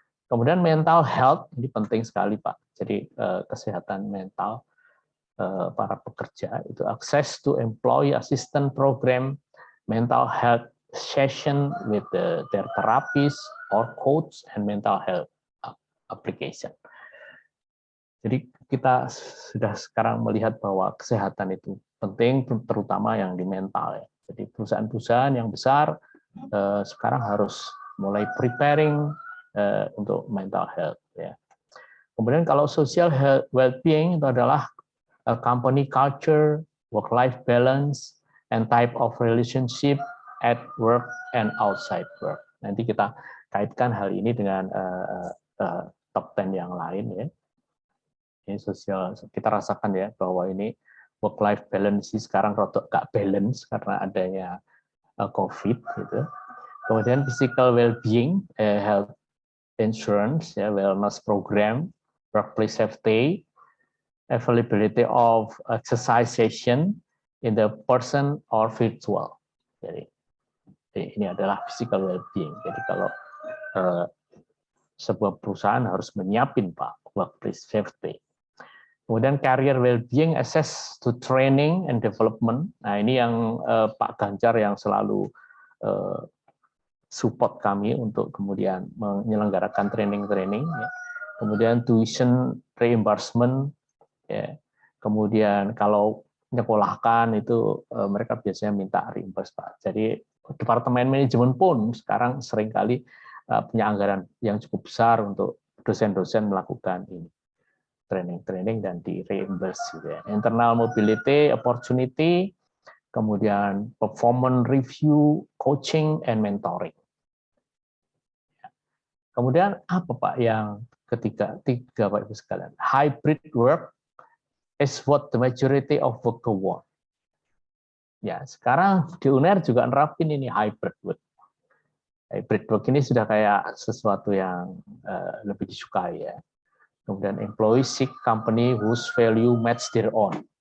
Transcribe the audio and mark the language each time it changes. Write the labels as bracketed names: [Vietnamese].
[Indonesian] Kemudian mental health, ini penting sekali, Pak. Jadi kesehatan mental para pekerja itu [English] access to employee assistance program, mental health session with their therapist or coach, and mental health application. [Indonesian] Jadi kita sudah sekarang melihat bahwa kesehatan itu penting, terutama yang di mental, ya. Jadi perusahaan-perusahaan yang besar sekarang harus mulai preparing untuk mental health, ya. Kemudian kalau [English] social health well-being [Indonesian] itu adalah [English] company culture, work-life balance, and type of relationship at work and outside work. [Indonesian] Nanti kita kaitkan hal ini dengan top 10 yang lain, ya. Ini sosial, kita rasakan, ya, bahwa ini work-life balance sekarang rotok gak balance karena adanya COVID, gitu. Kemudian [English] physical well-being, health insurance, ya, wellness program, workplace safety, availability of exercise session in the person or virtual. [Indonesian] Jadi ini adalah physical well-being. Jadi kalau sebuah perusahaan harus menyiapin, Pak, [English] workplace safety. [Indonesian] Kemudian [English] career well-being, access to training and development. [Indonesian] Nah, ini yang Pak Ganjar yang selalu support kami untuk kemudian menyelenggarakan training-training. Ya. Kemudian tuition reimbursement. Ya. Kemudian kalau menyekolahkan itu mereka biasanya minta reimburse, Pak. Jadi Departemen Manajemen pun sekarang seringkali punya anggaran yang cukup besar untuk dosen-dosen melakukan ini. Training dan di reimburse gitu ya. [English] Internal mobility, opportunity, [Indonesian] kemudian [English] performance review, coaching, and mentoring. [Indonesian] Kemudian apa Pak yang ketiga Pak Ibu sekalian? [English] Hybrid work is what the majority of worker want. [Indonesian] Ya, sekarang di UNER juga nerapin ini hybrid work. Hybrid work ini sudah kayak sesuatu yang lebih disukai ya. Kemudian [English] employee seek company whose value match their own.